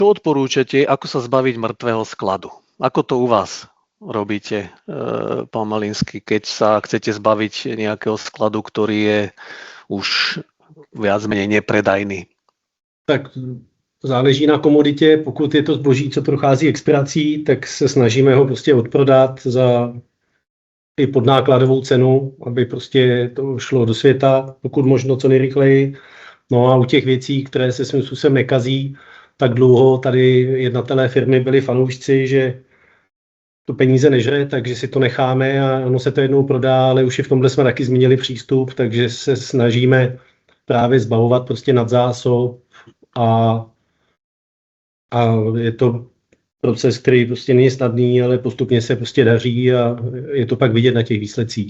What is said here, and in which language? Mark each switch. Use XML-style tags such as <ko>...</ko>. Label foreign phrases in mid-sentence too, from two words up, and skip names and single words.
<sk>Čo odporúčate, ako sa zbaviť mŕtvého skladu? Ako to u vás robíte, pán Malinský, keď sa chcete zbaviť nejakého skladu, ktorý je už viac menej nepredajný?</sk> <cs>Tak záleží na komoditě. Pokud je to zboží, co prochází expirací, tak se snažíme ho prostě odprodat za i podnákladovou cenu, aby prostě to šlo do světa, pokud možno co nejrychleji. No a u těch věcí, které se svým způsobem nekazí, tak dlouho tady jednatelé firmy byli fanoušci, že to peníze nežere, takže si to necháme a ono se to jednou prodá, ale už i v tomhle jsme taky změnili přístup, takže se snažíme právě zbavovat prostě nadzásob a je to proces, který prostě není snadný, ale postupně se prostě daří a je to pak vidět na těch výsledcích.</cs>